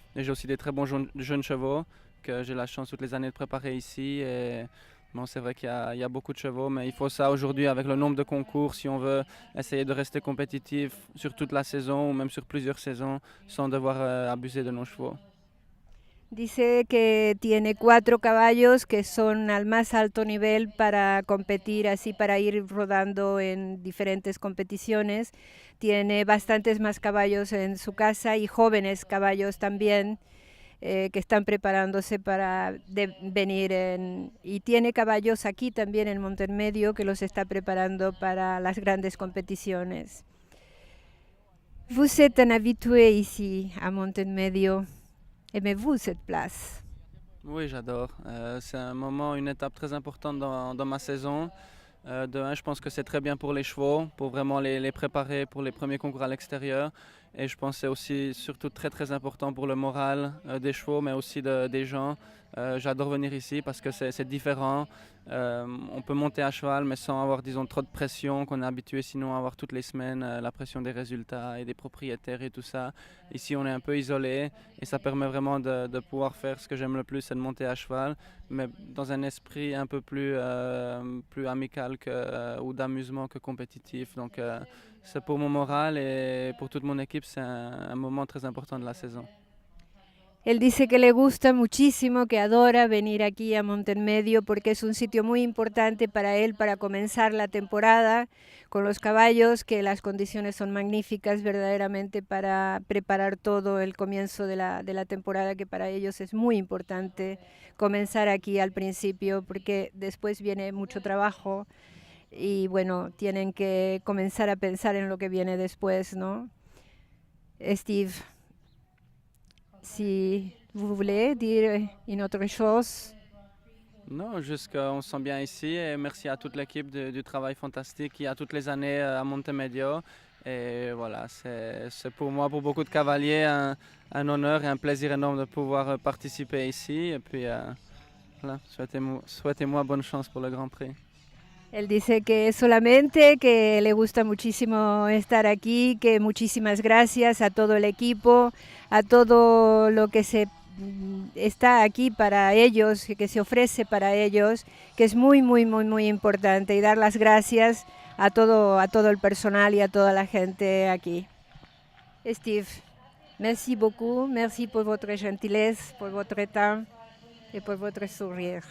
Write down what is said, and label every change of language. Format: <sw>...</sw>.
<fr>Et j'ai aussi des très bons jeunes chevaux que j'ai la chance toutes les années de préparer ici. Et bon, c'est vrai qu'il y a beaucoup de chevaux, mais il faut ça aujourd'hui avec le nombre de concours si on veut essayer de rester compétitif sur toute la saison ou même sur plusieurs saisons sans devoir abuser de nos chevaux.</fr> <es>Dice que tiene 4 caballos que son al más alto nivel para competir, así para ir rodando en diferentes competiciones. Tiene bastantes más caballos en su casa y jóvenes caballos también. que están preparándose para venir y tiene caballos aquí también en Montermedio que los está preparando para las grandes competiciones.</es> <fr>Vous êtes un habitué ici à Montermedio. Aimez-vous cette place? Oui, j'adore. C'est un moment, une étape très importante dans ma saison. De un, je pense que c'est très bien pour les chevaux, pour vraiment les préparer pour les premiers concours à l'extérieur. Et je pense que c'est aussi surtout très très important pour le moral des chevaux, mais aussi des gens. J'adore venir ici parce que c'est différent. On peut monter à cheval, mais sans avoir, disons, trop de pression qu'on est habitué sinon à avoir toutes les semaines, la pression des résultats et des propriétaires et tout ça. Ici, on est un peu isolé et ça permet vraiment de pouvoir faire ce que j'aime le plus, c'est de monter à cheval, mais dans un esprit un peu plus amical ou d'amusement que compétitif. Donc, c'est pour mon moral et pour toute mon équipe, c'est un moment très important de la saison.</fr> <es>Él dice que le gusta muchísimo, que adora venir aquí a Montermedio porque es un sitio muy importante para él para comenzar la temporada con los caballos, que las condiciones son magníficas verdaderamente para preparar todo el comienzo de la temporada, que para ellos es muy importante comenzar aquí al principio porque después viene mucho trabajo y bueno, tienen que comenzar a pensar en lo que viene después, ¿no?</es> <fr>Steve, si vous voulez dire une autre chose. Non, juste qu'on se sent bien ici et merci à toute l'équipe du travail fantastique qu'il y a toutes les années à Montemedio. Et voilà, c'est pour moi, pour beaucoup de cavaliers, un honneur et un plaisir énorme de pouvoir participer ici. Et puis voilà, souhaitez-moi bonne chance pour le Grand Prix.</fr> <es>Él dice que solamente que le gusta muchísimo estar aquí, que muchísimas gracias a todo el equipo, a todo lo que está aquí para ellos, que se ofrece para ellos, que es muy, muy, muy, muy importante, y dar las gracias a todo el personal y a toda la gente aquí.</es> <fr>Steve, merci beaucoup, merci pour votre gentillesse, pour votre temps et pour votre sourire.</fr>